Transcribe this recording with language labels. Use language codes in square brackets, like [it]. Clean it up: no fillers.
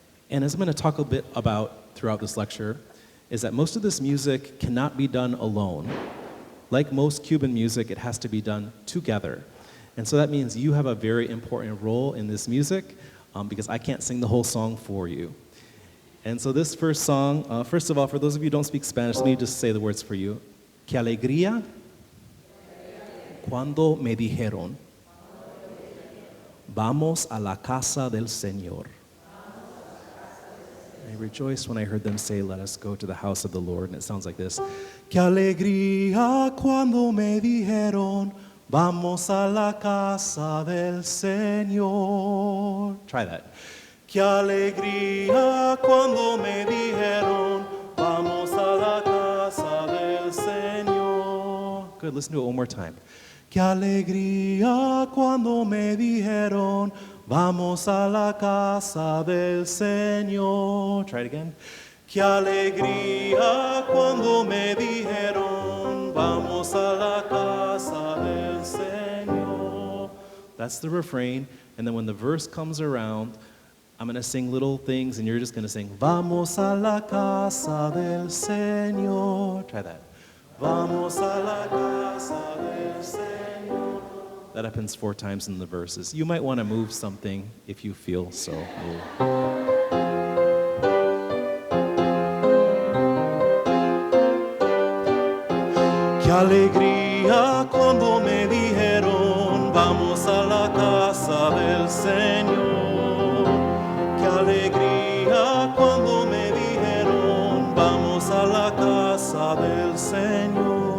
[en] And as I'm going to talk a bit about throughout this lecture, is that most of this music cannot be done alone. Like most Cuban music, it has to be done together. And so that means you have a very important role in this music because I can't sing the whole song for you. And so this first song, first of all, for those of you who don't speak Spanish, let me just say the words for you. [es] Qué alegría cuando me dijeron, vamos a la casa del Señor. [en] I rejoiced when I heard them say, let us go to the house of the Lord. And it sounds like this. [es] Qué alegría cuando me dijeron, vamos a la casa del Señor. [en] Try that. [es] Qué alegría cuando me dijeron, vamos a la casa del Señor. [en] Good, listen to it one more time. [es] Qué alegría cuando me dijeron, vamos a la casa del Señor. [en] Try it again. [es] Qué alegría cuando me dijeron, vamos a la casa del Señor. [en] That's the refrain. And then when the verse comes around, I'm going to sing little things, and you're just going to sing, [es] vamos a la casa del Señor. [en] Try that. [es] Vamos a la casa del Señor. [en] That happens 4 times in the verses. You might want to move something if you feel so moved. [es] Qué alegría cuando me dijeron, vamos a la casa del Señor. Qué alegría cuando me dijeron, vamos a la casa del Señor.